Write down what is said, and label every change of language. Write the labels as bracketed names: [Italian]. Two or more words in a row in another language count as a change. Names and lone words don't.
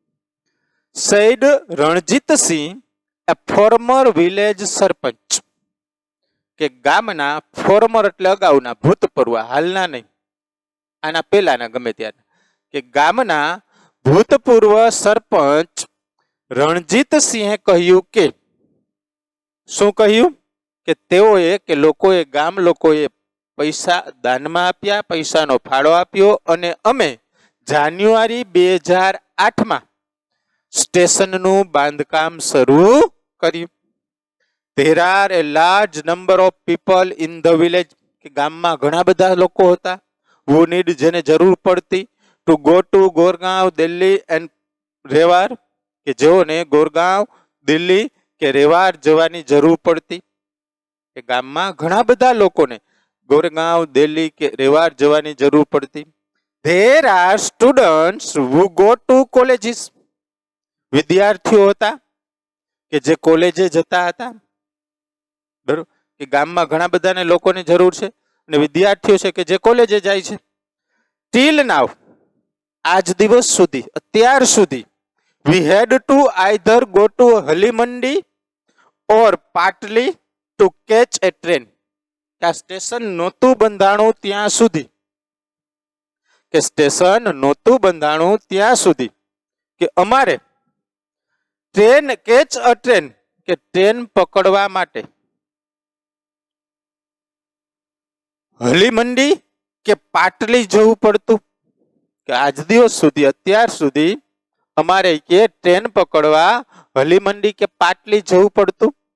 [English] said Ranjitsinh, a former village sarpanch, [Gujarati] કે ગામના ફોર્મર એટલે અગાઉના, ભૂતપૂર્વ, હાલના નહીં, આના પહેલાના ગમે ત્યારે, કે ગામના ભૂતપૂર્વ સરપંચ રણજીતસિંહે કહ્યું કે, શું કહ્યું? કે તેઓએ, કે લોકોએ, ગામ લોકોએ પૈસા દાનમાં આપ્યા, પૈસાનો ફાળો આપ્યો, અને અમે જાન્યુઆરી 2008 સ્ટેશનનું બાંધકામ શરૂ કર્યું. [English] There are a large number of people in the village, [Gujarati] કે ગામમાં ઘણા બધા લોકો હતા, [English] who need, [Gujarati] જેને જરૂર પડતી, [English] to go to Gorgaon, Delhi and Rewar, [Gujarati] કે જેઓને ગોરગાંવ, દિલ્હી કે રેવાર જવાની જરૂર પડતી, કે ગામમાં ઘણા બધા લોકોને ગોરગાંવ, દિલ્હી કે રેવાર જવાની જરૂર પડતી. [English] There are students who go to colleges, [Gujarati] વિદ્યાર્થીઓ હતા કે જે કોલેજે જતા હતા. બરોબર, કે ગામમાં ઘણા બધાને લોકોની જરૂર છે અને વિદ્યાર્થીઓ છે કે જે કોલેજે જાય છે. [English] till now, [Gujarati] આજ દિવસ સુધી, અત્યાર સુધી, [English] we had to either go to હલીમંડી or પાટલી to catch a train, [Gujarati] કે આ સ્ટેશન નહોતું બંધાણું ત્યાં સુધી, કે સ્ટેશન નહોતું બંધાણું ત્યાં સુધી, કે અમારે ટ્રેન, [English] catch a train, [Gujarati] કે ટ્રેન પકડવા માટે હલીમંડી કે પાટલી જવું પડતું, કે આજ દિવસ સુધી, અત્યાર સુધી અમારે કે ટ્રેન પકડવા હલીમંડી કે પાટલી જવું પડતું.